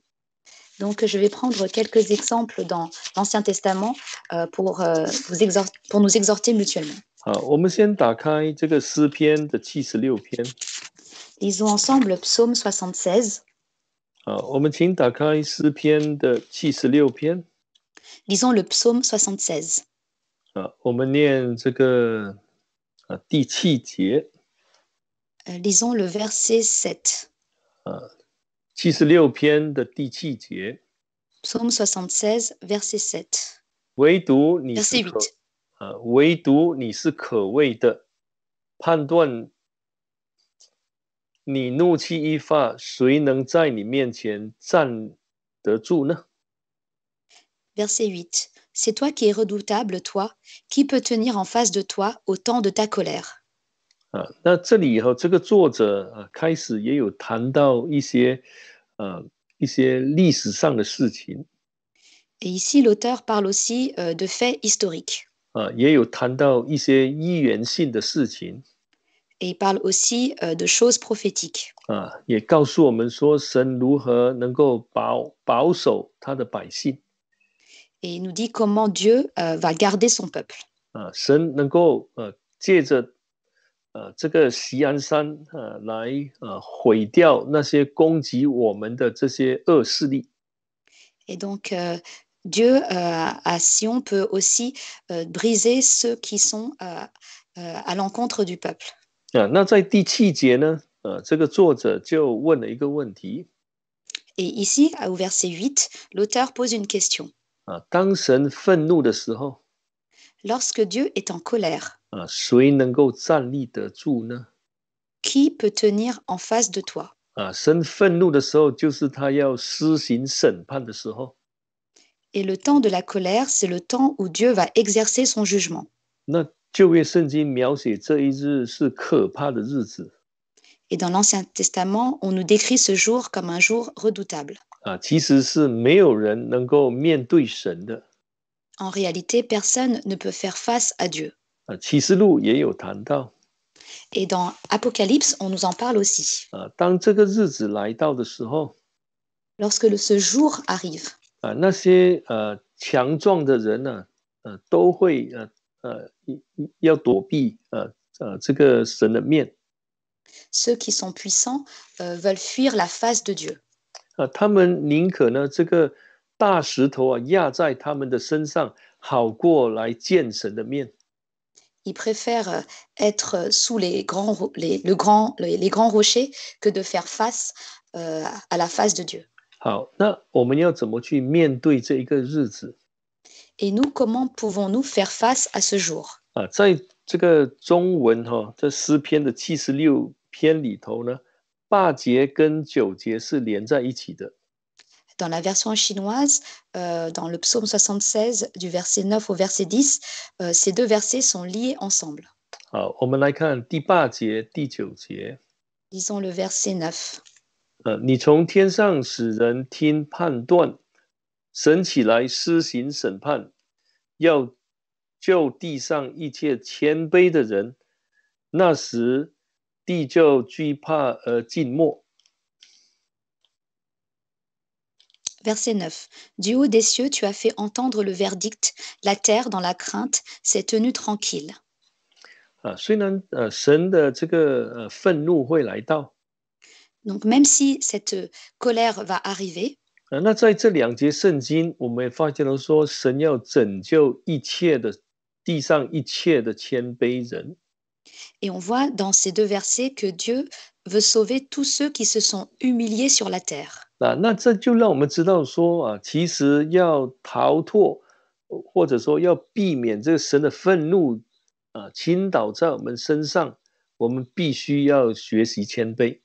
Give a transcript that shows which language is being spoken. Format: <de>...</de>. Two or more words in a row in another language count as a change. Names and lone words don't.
<fr>Donc, je vais prendre quelques exemples dans l'Ancien Testament pour nous exhorter mutuellement.</fr> <zh>好，我们先打开这个诗篇的76篇。</zh> <fr>Lisons ensemble Psaume 76.</fr> <zh>好，我们请打开诗篇的76篇。</zh> <fr>Lisons le Psaume 76.</fr> <zh>我们念这个第7节。</zh> <fr>Lisons le verset 7.</fr> <zh>76 篇的第7节。</zh> <fr>Psaume 76, verset 7.</fr> <zh>唯独你</zh> <fr>Verset</fr> <zh>是</zh> <fr>8.</fr> <zh>唯独你是可畏的，判断你怒气一发，谁能在你面前站得住呢？</zh> <fr>Verset 8. C'est toi qui es redoutable, toi. Qui peut tenir en face de toi au temps de ta colère?</fr> <zh>那这里以后，这个作者开始也有谈到一些历史上的事情。</zh> <fr>Et ici, l'auteur parle aussi de faits historiques.</fr> <zh>也有谈到一些预言性的事情。</zh> <fr>Et il parle aussi de choses prophétiques.</fr> <zh>也告诉我们说，神如何能够保守他的百姓。</zh> <fr>Et il nous dit comment Dieu va garder son peuple.</fr> <zh>神能够借着这个锡安山来毁掉那些攻击我们的这些恶势力。</zh> <fr>Et donc, Dieu à Sion peut aussi briser ceux qui sont à l'encontre du peuple.</fr> <zh>那在第7节呢，这个作者就问了一个问题。</zh> <fr>Et ici, au verset 8, l'auteur pose une question.</fr> <zh>当神愤怒的时候，</zh> <fr>Lorsque Dieu est en colère,</fr> <zh>谁能够站立得住呢？</zh> <fr>qui peut tenir en face de toi?</fr> <zh>神愤怒的时候，就是他要施行审判的时候。</zh> <fr>Et le temps de la colère, c'est le temps où Dieu va exercer son jugement.</fr> <zh>那旧约圣经描写这一日是可怕的日子。</zh> <fr>Et dans l'Ancien Testament, on nous décrit ce jour comme un jour redoutable.</fr> <zh>其实是没有人能够面对神的。</zh> <fr>En réalité, personne ne peut faire face à Dieu.</fr> <zh>启示录也有谈到。</zh> <fr>Et dans Apocalypse, on nous en parle aussi.</fr> <zh>当这个日子来到的时候，</zh> <fr>Lorsque ce jour arrive,</fr> <zh>那些强壮的人呢，都会要躲避这个神的面。</zh> <fr>ceux qui sont puissants veulent fuir la face de Dieu.</fr> <zh>他们宁可呢这个大石头压在他们的身上，好过来见神的面。</zh> <fr>Ils préfèrent être sous les grands rochers que de faire face à la face de Dieu.</fr> <zh>好，那我们要怎么去面对这一个日子？</zh> <fr>Et nous, comment pouvons-nous faire face à ce jour?</fr> <zh>在这个中文这诗篇的76篇里头呢，8节跟9节是连在一起的。</zh> <fr>Dans la version chinoise, dans le psaume 76, du verset 9 au verset 10, ces deux versets sont liés ensemble.</fr> <zh>好，我们来看第8节、第9节。</zh> <fr>Lisons le verset 9.</fr> <zh>你从天上使人听判断，神起来施行审判，要救地上一切谦卑的人，那时地就惧怕而静默。</zh> <fr>Verset 9. Du haut des cieux, tu as fait entendre le verdict. La terre, dans la crainte, s'est tenue tranquille.</fr> <zh>虽然神的这个愤怒会来到，</zh> <fr>Donc même si cette colère va arriver,</fr> <zh>那在这两节圣经，我们也发现了说，神要拯救一切的地上一切的谦卑人。</zh> <fr>et on voit dans ces deux versets que Dieu veut sauver tous ceux qui se sont humiliés sur la terre.</fr> <zh>那这就让我们知道说其实要逃脱，或者说要避免这个神的愤怒倾倒在我们身上，我们必须要学习谦卑。</zh>